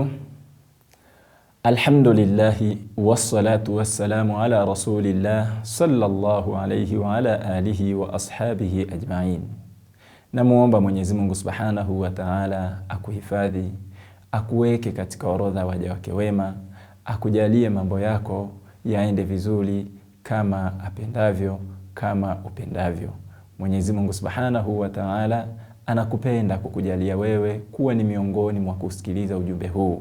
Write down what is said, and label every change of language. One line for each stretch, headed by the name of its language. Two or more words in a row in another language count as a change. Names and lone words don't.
Arabic: الحمد لله والصلاة والسلام على رسول الله صلى الله عليه وعلى آله وأصحابه أجمعين.
Swahili: Namuomba Mwenyezi Mungu
Arabic: سبحانه وتعالى
Swahili: akuhifadhi, akuweke katika orodha waja wake wema, akujalie mambo yako yaende vizuri kama apendavyo, kama upendavyo. Mwenyezi Mungu
Arabic: سبحانه وتعالى
Swahili: anakupenda kukujalia wewe kuwa ni miongoni mwa kusikiliza ujumbe huu.